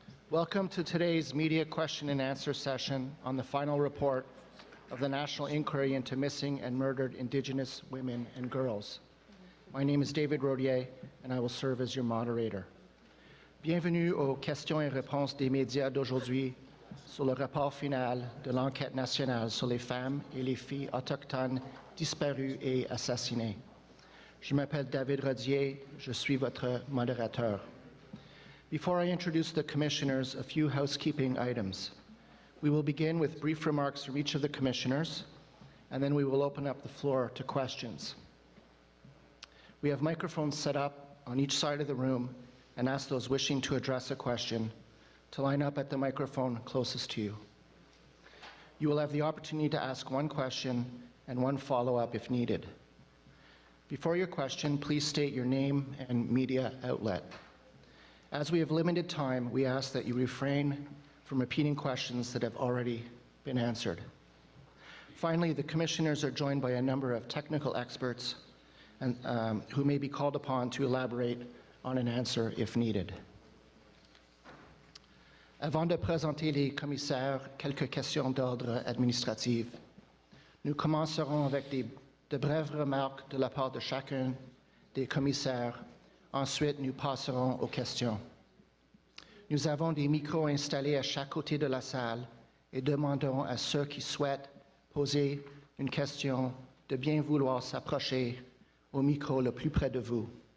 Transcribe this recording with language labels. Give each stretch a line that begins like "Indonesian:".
English: Welcome to today's media question and answer session on the final report of the National Inquiry into Missing and Murdered Indigenous Women and Girls. My name is David Rodier, and I will serve as your moderator.
French: Bienvenue aux questions et réponses des médias d'aujourd'hui sur le rapport final de l'enquête nationale sur les femmes et les filles autochtones disparues et assassinées. Je m'appelle David Rodier, je suis votre modérateur.
English: Before I introduce the commissioners, a few housekeeping items. We will begin with brief remarks from each of the commissioners, and then we will open up the floor to questions. We have microphones set up on each side of the room and ask those wishing to address a question to line up at the microphone closest to you. You will have the opportunity to ask one question and one follow-up if needed. Before your question, please state your name and media outlet. As we have limited time, we ask that you refrain from repeating questions that have already been answered. Finally, the commissioners are joined by a number of technical experts and, who may be called upon to elaborate on an answer if needed.
French: Avant de présenter les commissaires, quelques questions d'ordre administratif. Nous commencerons avec de brèves remarques de la part de chacun des commissaires. Ensuite, nous passerons aux questions. Nous avons des micros installés à chaque côté de la salle et demandons à ceux qui souhaitent poser une question de bien vouloir s'approcher au micro le plus près de vous.